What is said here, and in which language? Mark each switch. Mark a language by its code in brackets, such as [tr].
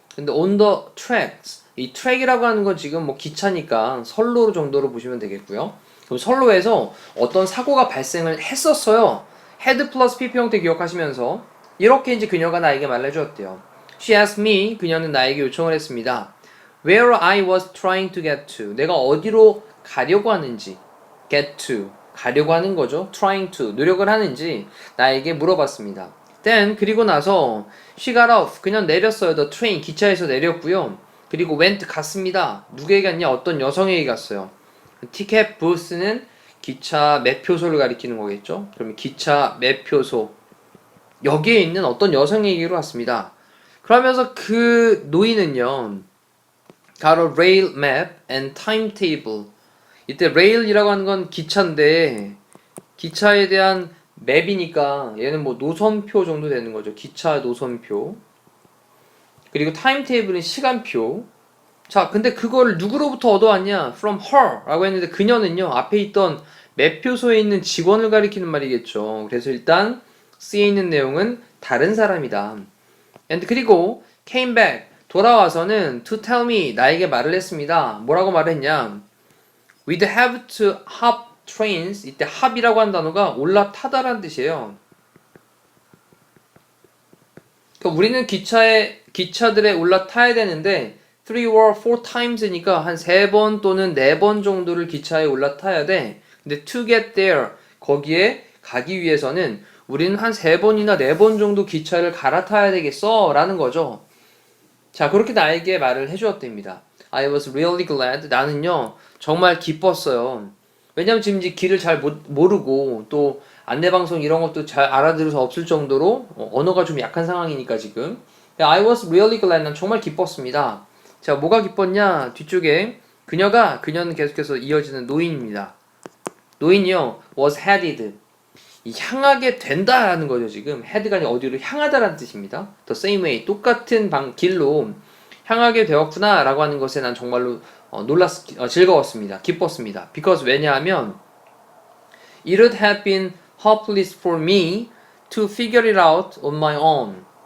[ko] 근데 [en] on the tracks, [ko] 이 track이라고 하는 건 지금 뭐 기차니까 선로 정도로 보시면 되겠고요. 그럼 선로에서 어떤 사고가 발생을 했었어요. [en] had 플러스 pp [ko] 형태 기억하시면서 이렇게 이제 그녀가 나에게 말을 해주었대요. [en] She asked me, [ko] 그녀는 나에게 요청을 했습니다. [en] Where I was trying to get to, [ko] 내가 어디로 가려고 하는지, [en] get to, [ko] 가려고 하는 거죠. [en] trying to, [ko] 노력을 하는지 나에게 물어봤습니다. Then, 그리고 나서 [en] she got off, [ko] 그냥 내렸어요. [en] The train, [ko] 기차에서 내렸고요. 그리고 went, 갔습니다. 누구에게 갔냐? 어떤 여성에게 갔어요. 티켓 부스는 기차 매표소를 가리키는 거겠죠. 그러면 기차 매표소, 여기에 있는 어떤 여성에게로 갔습니다. 그러면서 그 노인은요, [en] got a rail map and timetable. [ko] 이때 rail이라고 하는 건 기차인데 기차에 대한 맵이니까 얘는 뭐 노선표 정도 되는 거죠. 기차 노선표. 그리고 timetable은 시간표. 자, 근데 그걸 누구로부터 얻어왔냐? [en] From her [ko] 라고 했는데 그녀는요, 앞에 있던 매표소에 있는 직원을 가리키는 말이겠죠. 그래서 일단 C에 있는 내용은 다른 사람이다. [en] And [ko] 그리고 [en] came back, [ko] 돌아와서는 [en] to tell me, [ko] 나에게 말을 했습니다. 뭐라고 말했냐? [en] We'd have to hop trains. [ko] 이때 hop이라고 하는 단어가 올라타다라는 뜻이에요. 그러니까 우리는 기차들에 올라타야 되는데 [en] 3 or 4 times [ko] 니까 한 3번 또는 4번 정도를 기차에 올라타야 돼. 근데 [en] to get there, [ko] 거기에 가기 위해서는 우리는 한 3번이나 4번 정도 기차를 갈아타야 되겠어 라는 거죠. 자, 그렇게 나에게 말을 해주었답니다. [en] I was really glad. [ko] 나는요 정말 기뻤어요. 왜냐면 지금 이제 길을 잘 모르고 또 안내방송 이런 것도 잘 알아들을 수 없을 정도로 언어가 좀 약한 상황이니까 지금 [en] I was really glad. [ko] 난 정말 기뻤습니다. 자, 뭐가 기뻤냐? 뒤쪽에 그녀는 계속해서 이어지는 노인입니다. 노인이요 [en] was headed, [ko] 향하게 된다라는 거죠. 지금 head가 아니라 어디로 향하다라는 뜻입니다. [en] The same way, [ko] 똑같은 길로 향하게 되었구나 라고 하는 것에 난 정말로 즐거웠습니다. 기뻤습니다. [en] Because 왜냐하면 it would have been hopeless for me to figure it out on my own.